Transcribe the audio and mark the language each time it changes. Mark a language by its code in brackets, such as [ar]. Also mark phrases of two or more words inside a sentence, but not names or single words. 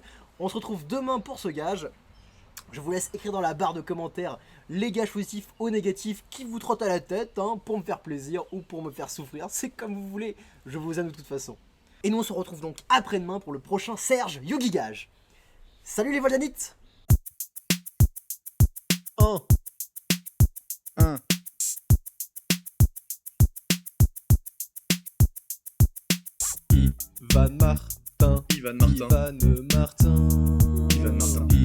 [fr] On se retrouve demain pour ce gage. Je vous laisse écrire dans la barre de commentaires les gages positifs ou négatifs qui vous trottent à la tête, hein, pour me faire plaisir ou pour me faire souffrir. C'est comme vous voulez, je vous aime de toute façon. Et nous on se retrouve donc après-demain pour le prochain Serge Yugi Gage. Salut les Voldanites. 1 1 Ivan Martin, Ivan Martin. Ivan Martin, Ivan Martin.